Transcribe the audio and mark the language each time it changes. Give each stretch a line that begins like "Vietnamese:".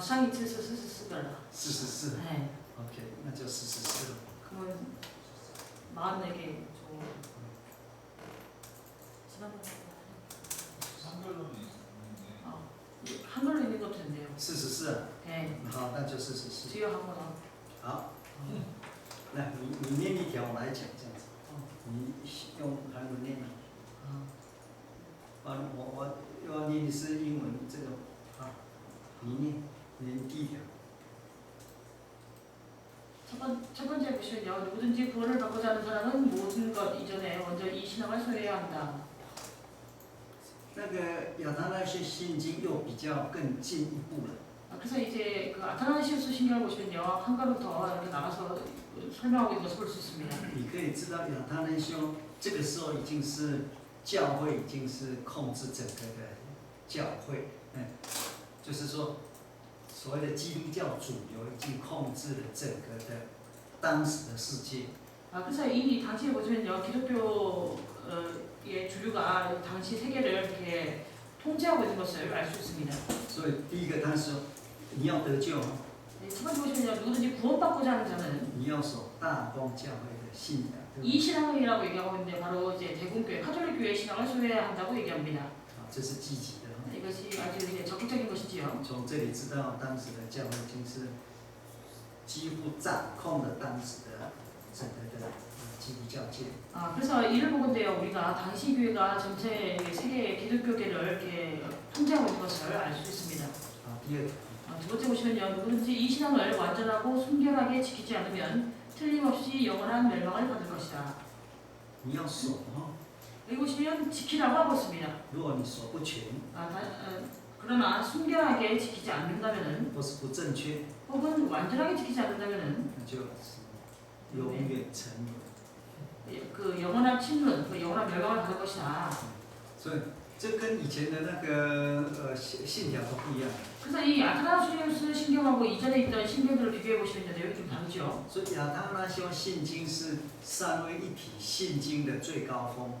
Chinese: 上一次是44个了。 44。
Korean: 네.
Chinese: OK，那就44了。
Korean: 그러면 44개 좀 지난번에 한글로는 있는데. 한글로 있는 것도 된대요.
Chinese: 44啊。
Korean: 네.
Chinese: 好，那就44。
Korean: 뒤에 한번요.
Chinese: 好，来，你念一条，我来讲这样子。你用韩文念啊。我要念的是英文这个啊，你念第一条。
Korean: 첫 번째 보시면요. 누구든지 구원을 받고자 하는 사람은 모든 것 이전에 먼저 이 신앙을 소유해야 한다.
Chinese: 那个亚当那些信经又比较更进一步了。
Korean: 그래서 이제 그 아타나시우스 신경을 보시면요. 한 걸음 더 이렇게 나가서 설명하고 있는 것을 볼 수 있습니다.
Chinese: 你可以知道亚当那兄这个时候已经是教会，已经是控制整个的教会，就是说所谓的基督教主流已经控制了整个的当时的世界。
Korean: 그래서 이미 당시에 보시면요. 기독교의 주류가 당시 세계를 이렇게 통제하고 있는 것을 알 수 있습니다.
Chinese: 所以第一个他说你要得救，
Korean: 첫 번째 보시면요. 누구든지 구원받고자 하는 자는
Chinese: 你要守大公教会的信仰，对不
Korean: 이
Chinese: 对？
Korean: 신앙이라고 얘기하고 있는데 바로 이제 대공교회, 카톨릭 교회의 신앙을 소유해야 한다고 얘기합니다.
Chinese: 这是积极的。
Korean: 이것이 아주 이제 적극적인 것이지요.
Chinese: 从这里知道当时的教会已经是几乎掌控了当时的整个的基督教界。
Korean: 그래서 이를 보건대요. 우리가 당시 교회가 전체 세계 기독교계를 이렇게 통제하고 있는 것을 알 수 있습니다.
Chinese: 第二个。
Korean: 두 번째 보시면요. 누구든지 이 신앙을 완전하고 순결하게 지키지 않으면 틀림없이 영원한 멸망을 받을 것이다.
Chinese: 你要守哈，
Korean: 여기 보시면 지키라고 하고 있습니다.
Chinese: 如果你守不全，
Korean: 그러나 순결하게 지키지 않는다면은
Chinese: 或是不正确，
Korean: 혹은 완전하게 지키지 않는다면은
Chinese: 那就是永远沉沦。
Korean: 그 영원한 침륜, 그 영원한 멸망을 받을 것이다.
Chinese: 所以这跟以前的那个信条都不一样。
Korean: 그래서 이 아타나시우스 신경하고 이전에 있던 신경들을 비교해 보시면 여기 좀 다르죠.
Chinese: 所以亚当那修信经是三位一体信经的最高峰。